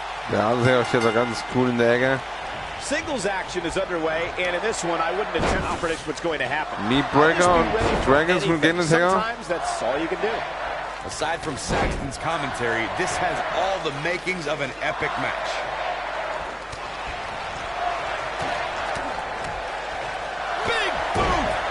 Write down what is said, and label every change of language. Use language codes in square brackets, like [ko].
[de] Der Undertaker steht da ganz cool in der Ecke. [en] Singles action is underway, and in this one, I wouldn't attempt to predict what's going to happen. [de] Knee breaker und Dragons mit Undertaker. [en] Sometimes that's all you can do. Aside from Saxton's commentary, this has all the makings of an epic match. Big boot!